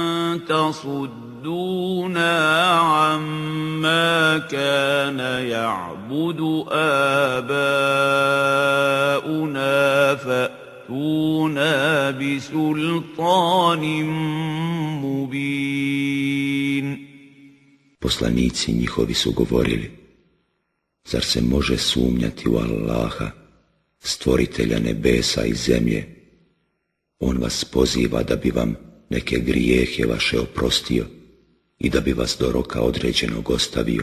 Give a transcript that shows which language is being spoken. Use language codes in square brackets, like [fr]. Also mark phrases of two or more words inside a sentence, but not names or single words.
[ar] تصدونا عما كان يعبد آباؤنا فأتونا بسلطان مبين. [bs] Poslanici njihovi su govorili, zar se može sumnjati u Allaha, stvoritelja nebesa i zemlje? On vas poziva da bi vam neke grijehe vaše oprostio i da bi vas do roka određenog ostavio.